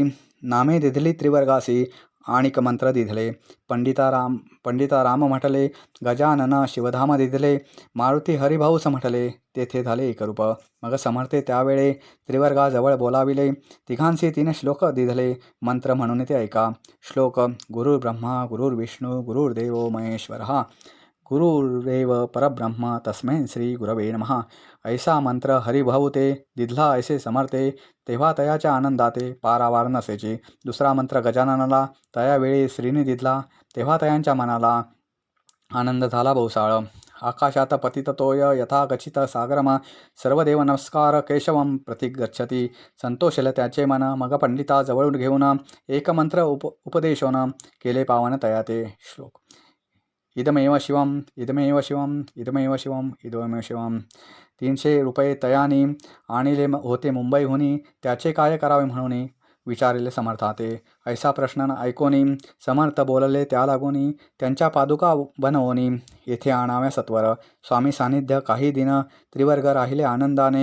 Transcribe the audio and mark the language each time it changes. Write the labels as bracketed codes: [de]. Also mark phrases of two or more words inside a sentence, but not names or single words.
[mr] नामे दिधली त्रिवर्गासी आणिक मंत्र दिधले. पंडिता राम म्हटले गजानन शिवधाम दिधले. मारुती हरिभाऊस म्हटले तेथे झाले एकरूप. मग समर्थे त्यावेळे त्रिवर्गाजवळ बोलाविले. तिघांशी 3 श्लोक दिधले मंत्र म्हणून ते ऐका. [sa] श्लोक गुरुर् ब्रह्मा गुरुर्विष्णू गुरुर्देवो महेश्वरः गुरुरेव परब्रह्म तस्मै श्री गुरवे नमः. [mr] ऐसा मंत्र हरिभाऊ ते दिधला ऐसे समर्थे. तेव्हा तयाच्या आनंदाते पारावार नसेची. दुसरा मंत्र गजाननाला तयावेळी श्रीनी दिधला. तेव्हा तयांच्या मनाला आनंद झाला बहुसाळ. [sa] आकाशात पतित तोय यथा गच्छित सागरम. सर्वदेव नमस्कार केशवम प्रतिगच्छति. [mr] संतोषले त्याचे मन. मग पंडिता जवळून घेऊन एक मंत्र उपदेशोन केले पावन तया ते. [sa] श्लोक इदमेव शिवम इदमेव शिवम इदमेव शिवम इदमेव शिवम. [mr] 300 रुपये तयानी आणिले होते मुंबईहुनी. त्याचे काय करावे म्हणून विचारिले समर्थाते. ऐसा प्रश्न ऐकोनी समर्थ बोलले त्या लागोनी. त्यांच्या पादुका बनवोनी येथे आणाव्या सत्वर. स्वामी सानिध्य काही दिन त्रिवर्ग राहिले आनंदाने.